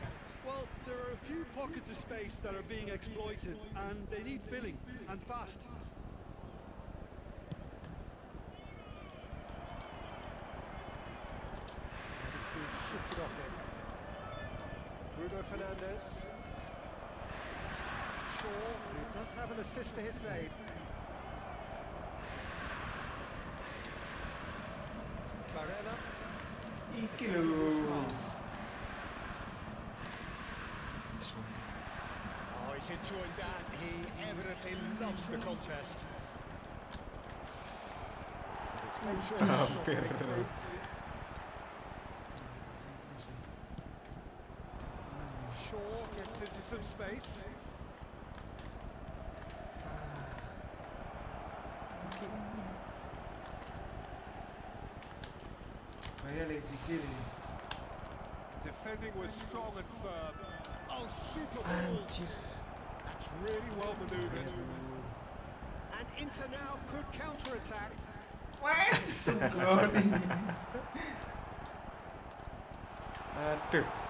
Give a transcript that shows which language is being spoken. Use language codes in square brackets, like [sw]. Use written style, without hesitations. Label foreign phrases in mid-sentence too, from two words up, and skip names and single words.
[en] Well, there are a few pockets of space that are being exploited, and they need filling, and fast. And it's being shifted off him. Bruno Fernandes. Shaw, who does have an assist to his name. Barella. [jv] Iki lho. [en] Oh, he's enjoying that. He evidently loves the contest. Let's make sure he's not getting through. Shaw gets into some space. [ms] Kayak lagi sikit ni. [en] Defending was strong and firm. Oh, super ball. That's really well manoeuvred. And Inter now could counter-attack. [id] Aduh.